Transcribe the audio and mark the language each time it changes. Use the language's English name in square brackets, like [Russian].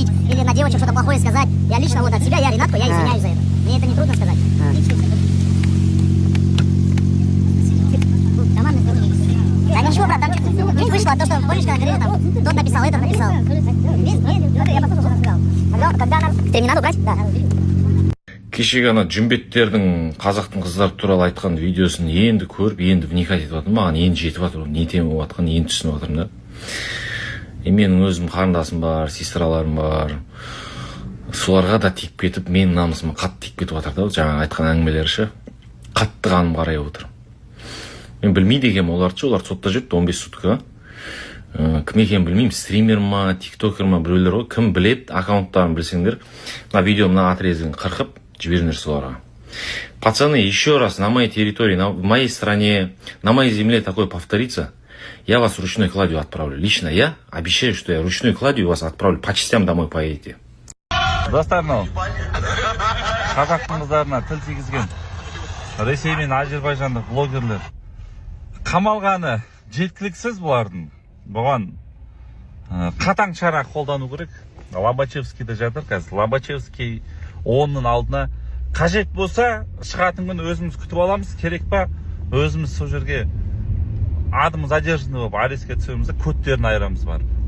[Russian] на девочек что-то плохое сказать. Я лично вот от себя, я Ренатку, я извиняюсь за это. Мне это не трудно сказать. Да ничего, брат, там не вышло, то, что, помнишь, когда говорили, там, тот написал, этот написал. Я послушал, что он сказал. Когда нам терминал убрать, да. [Kazakh] Кешегі ана жүмбеттердің қазақтың қыздары туралы айтқан видеосын енді көріп, енді вникать етіп жатырмын. Маған енді жетіп жатыр, не тема болып жатқанын енді түсініп жатырмын да. Менің өзім қарындасым бар, сестраларым бар. Соларға да тиіп кетіп, менің намысыма қатты тиіп кетіп жатыр да, жаңа айтқан әңгімелері ше. Қатты қаным қарай отыр. Мен білмейді екенмін оларды, олар сотта жүрді 15 сутка. Кім екенін білмеймін, стример ма, тиктокер ма, біреулер ғой. Кім білет, аккаунттарын білсеңдер, мына видео мына отрезгін қырқып жіберіңдер соларға. [Russian] Пацаны, еще раз на моей территории, в моей стране, на моей земле такое повторится, я вас ручной кладью отправлю. Лично я обещаю, что я ручной кладью вас отправлю. По частям домой поедете. [Kazakh] Достарым, қазақтың қыздарына тіл тигізген Ресей мен Азербайжандық блогерлер қамалғаны жеткіліксіз бұлардың. Бұған қатаң шара қолдану керек. Лобачевскийде жатыр қазір. Лобачевский оның алдына қажет болса шығатын күн өзіміз күтіп аламыз, керек па өзіміз сол жерге адымыз задержанный болып арестке түсеміз, көттерін айырамыз бар.